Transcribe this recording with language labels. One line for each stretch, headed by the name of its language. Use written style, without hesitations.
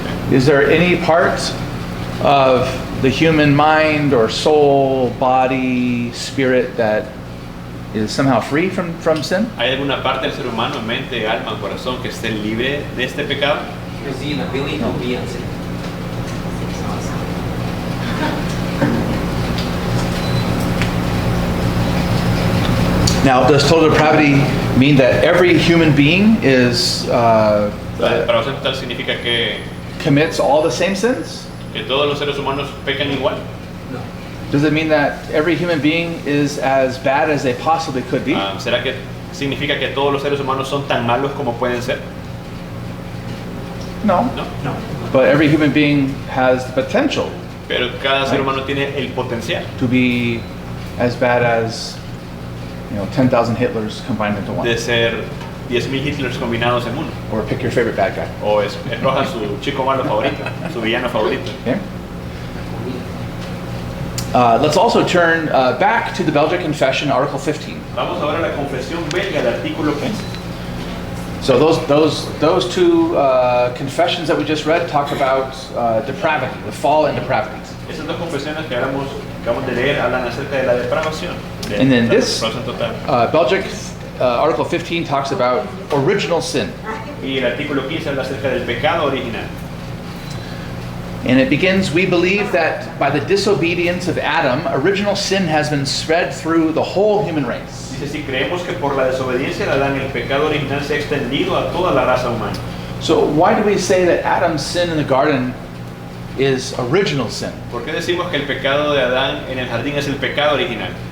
English: Is there any part of the human mind or soul, body, spirit that is somehow free from sin?
Spanish: ¿Hay alguna parte del ser humano, mente, alma, corazón, que esté libre de este pecado?
English: Is the inability to be unsin. Now, does total depravity mean that every human being is
Spanish: La depravación total significa
English: commits all the same sins?
Spanish: que todos los seres humanos pecan igual.
English: No. Does it mean that every human being is as bad as they possibly could be?
Spanish: ¿Será que significa que todos los seres humanos son tan malos como pueden ser?
English: No. No. No. But every human being has the potential
Spanish: Pero cada ser humano tiene el potencial
English: to be as bad as 10,000 Hitlers combined into one.
Spanish: de ser 10.000 Hitlers combinados en uno.
English: Or pick your favorite bad guy.
Spanish: O escoja su chico malo favorito, su villano favorito.
English: Okay? Let's also turn back to the Belgic Confession, Article 15.
Spanish: Vamos ahora a la confesión belga, el artículo 15.
English: So those two confessions that we just read talk about depravity, the fall and depravity.
Spanish: Esas dos confesiones que acabamos de leer hablan acerca de la depravación. De
English: And then
Spanish: la
English: this
Spanish: depravación total.
English: Belgic Article 15 talks about original sin.
Spanish: Y el artículo 15 habla acerca del pecado original.
English: And it begins, we believe that by the disobedience of Adam, original sin has been spread through the whole human race.
Spanish: Dice, si creemos que por la desobediencia de Adán el pecado original se ha extendido a toda la raza humana.
English: So why do we say that Adam's sin in the garden is original sin?
Spanish: ¿Por qué decimos que el pecado de Adán en el jardín es el pecado original?